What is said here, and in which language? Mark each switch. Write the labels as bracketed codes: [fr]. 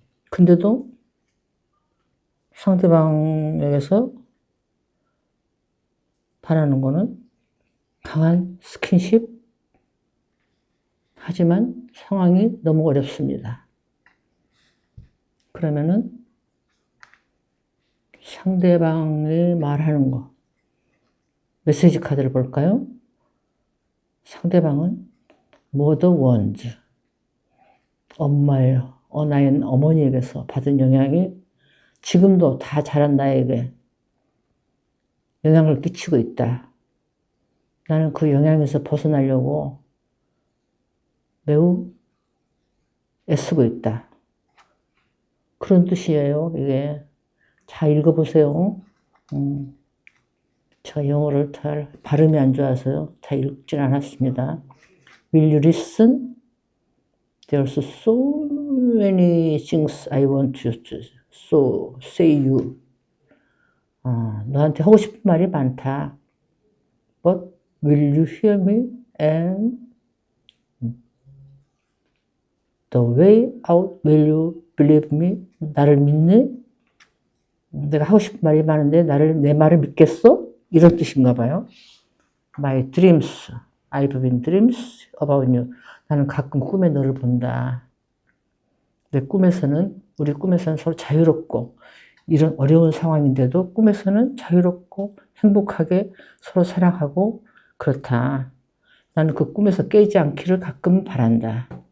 [ko] 근데도 상대방에게서 바라는 거는 강한 스킨십. 하지만 상황이 너무 어렵습니다. 그러면은 상대방이 말하는 거. 메시지 카드를 볼까요? 상대방은 mother wounds. 나의 어머니에게서 받은 영향이 지금도 다 자란 나에게 영향을 끼치고 있다. 나는 그 영향에서 벗어나려고 매우 애쓰고 있다. 그런 뜻이에요, 이게. 잘 읽어보세요. 제가 영어를 잘 발음이 안 좋아서요. 잘 읽진 않았습니다. [en] Will you listen? There's so many things I want you to say you. [ko] 너한테 하고 싶은 말이 많다. [en] But will you hear me? And the way out, will you believe me? [ko] 나를 믿니? 내가 하고 싶은 말이 많은데 내 말을 믿겠어? 이런 뜻인가 봐요. [en] My dreams, I've been dreams about you. [ko] 나는 가끔 꿈에 너를 본다. 우리 꿈에서는 서로 자유롭고 이런 어려운 상황인데도 꿈에서는 자유롭고 행복하게 서로 사랑하고 그렇다. 나는 그 꿈에서 깨지 않기를 가끔 바란다.